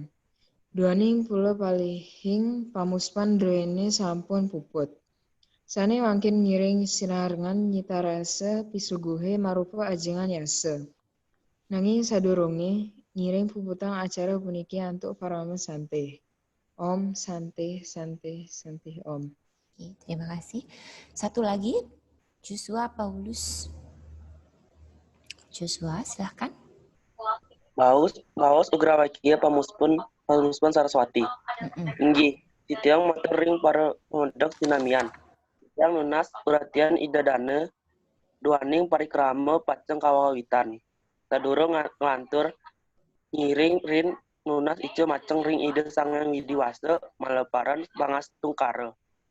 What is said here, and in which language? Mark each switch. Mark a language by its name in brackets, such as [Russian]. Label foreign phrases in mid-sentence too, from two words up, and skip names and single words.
[Balinese] Duaning pula palihing pamuspan druene sampun puput. Sane mangkin ngiring sinarengan nyitarasa pisuguhe marupa ajengan yasa. Nanging sadurunge ngiring puputang acara puniki antuk parama sante. Om sante sante sante om. [Indonesian] Oke, terima kasih. Satu lagi, Joshua Paulus. Joshua, silahkan. [Balinese] Baos ugrawakia pamuspan Saraswati. Inggih, titiang matur ring para pemedhek sinamian. Titiang nunas uratian idadana duaning parikrama pacang kawawitan. Sadurung ngantur ngiring rin nunas ijo maceng ring ide Sang Hyang Widiwasa maleparan bangastungkara.